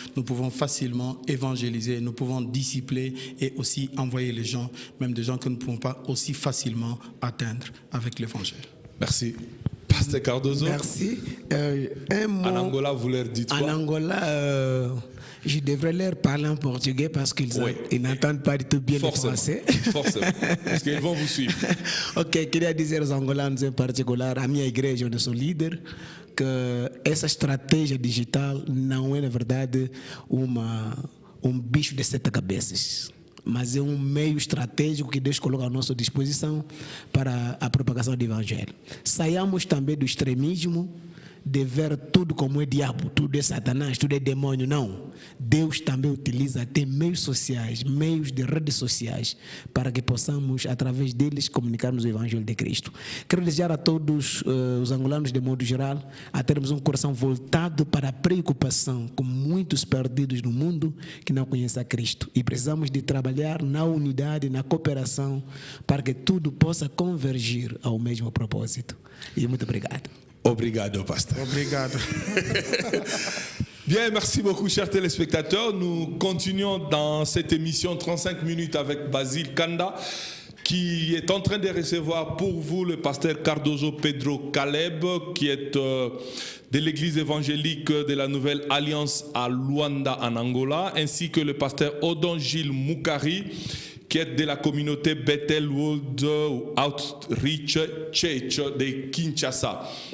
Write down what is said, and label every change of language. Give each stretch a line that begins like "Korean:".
French: Nous pouvons facilement évangéliser, nous pouvons discipler et aussi envoyer les gens, même des gens que nous ne pouvons pas aussi facilement atteindre avec l'évangile. Merci. Pasteur Cardozo. Merci. Un mot, en Angola, vous leur dites quoi? En Angola, je devrais leur parler en portugais parce qu'ils n'entendent pas du tout bien le français. Forcément, parce qu'ils vont vous suivre.
Portuguese: Ok, queria dizer aos angolanos em particular, a minha igreja onde eu sou líder, que essa estratégia digital não é, na verdade, um bicho de 7 cabeças, mas é um meio estratégico que Deus coloca à nossa disposição para a propagação do Evangelho. Saiamos também do extremismo, de ver tudo como é diabo, tudo é Satanás, tudo é demônio. Não. Deus também utiliza até meios sociais, meios de redes sociais, para que possamos, através deles, comunicarmos o Evangelho de Cristo. Quero desejar a todos os angolanos, de modo geral, a termos um coração voltado para a preocupação com muitos perdidos no mundo que não conhecem a Cristo. E precisamos de trabalhar na unidade, na cooperação, para que tudo possa convergir ao mesmo propósito. E muito obrigado. Obrigado, pasteur. Obrigado.
French: Bien, merci beaucoup, chers téléspectateurs. Nous continuons dans cette émission 35 minutes avec Basile Kanda, qui est en train de recevoir pour vous le pasteur Cardozo Pedro Caleb, qui est de l'église évangélique de la Nouvelle Alliance à Luanda, en Angola, ainsi que le pasteur Odon Gilles Moukari, qui est de la communauté Bethel World Outreach Church de Kinshasa.